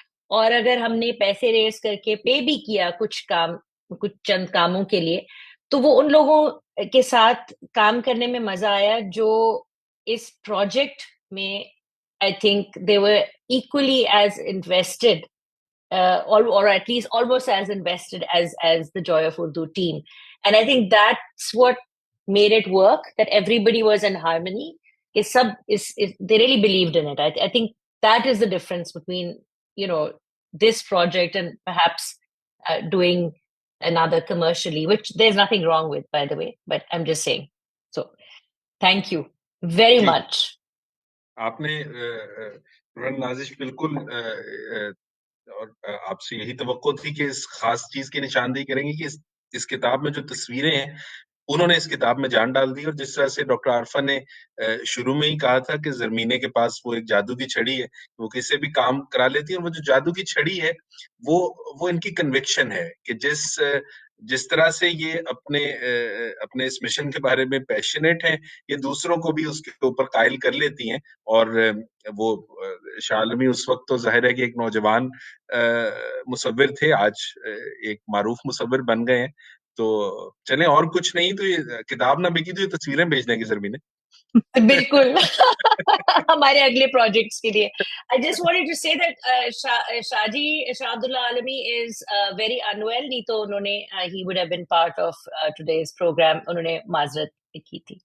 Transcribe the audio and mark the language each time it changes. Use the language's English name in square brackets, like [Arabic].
[Urdu] اور اگر ہم نے پیسے ریز کر کے پے بھی کیا کچھ چند کاموں کے لیے، تو وہ ان لوگوں کے ساتھ کام کرنے میں مزہ آیا جو اس پروجیکٹ میں [English] I think they were equally as invested, or at least almost as invested as the Joy of Urdu team. And I think that's what made it work, that everybody was in harmony. They really believed in it. I think that is the difference between, this project and perhaps doing another commercially, which there's nothing wrong with, by the way, but I'm just saying. So thank you very much. [Urdu] آپ نے نازش بالکل، اور آپ سے یہی توقع تھی کہ اس خاص چیز کی نشاندہی کریں گے کہ اس کتاب میں جو تصویریں ہیں انہوں نے اس کتاب میں جان ڈال دی. اور جس طرح سے ڈاکٹر عارفہ نے شروع میں ہی کہا تھا کہ زرمینے کے پاس وہ ایک جادو کی چھڑی ہے، وہ کسی سے بھی کام کرا لیتی ہے، اور وہ جو جادو کی چھڑی ہے وہ ان کی کنوکشن ہے کہ جس طرح سے یہ اپنے اس مشن کے بارے میں پیشنیٹ ہیں، یہ دوسروں کو بھی اس کے اوپر قائل کر لیتی ہیں. اور وہ شاہ عالمی اس وقت تو ظاہر ہے کہ ایک نوجوان مصور تھے، آج ایک معروف مصور بن گئے ہیں. تو چلیں، اور کچھ نہیں تو یہ کتاب نہ بکی تو یہ تصویریں بھیج دیں گے زرمینے. بالکل ہمارے اگلے پروجیکٹس کے لیے. [English] I just wanted to say that Shah Abdullah Alami is very unwell. [Urdu] نہیں تو انہوں نے [English] he would have been part of today's program. [Urdu] انہوں نے معذرت کی تھی.